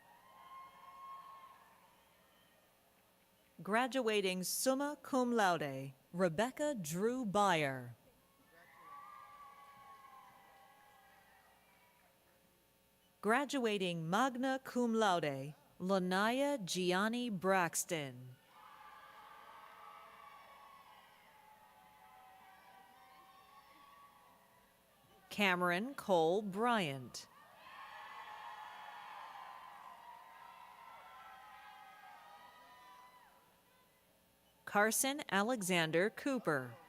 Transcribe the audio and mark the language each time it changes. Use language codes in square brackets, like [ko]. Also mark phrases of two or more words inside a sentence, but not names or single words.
[en] Graduating [la] summa cum laude, [en] Rebecca Drew Byer. Graduating [la] magna cum laude, [en] Lanaya Gianni Braxton. Cameron Cole Bryant. Carson Alexander Cooper.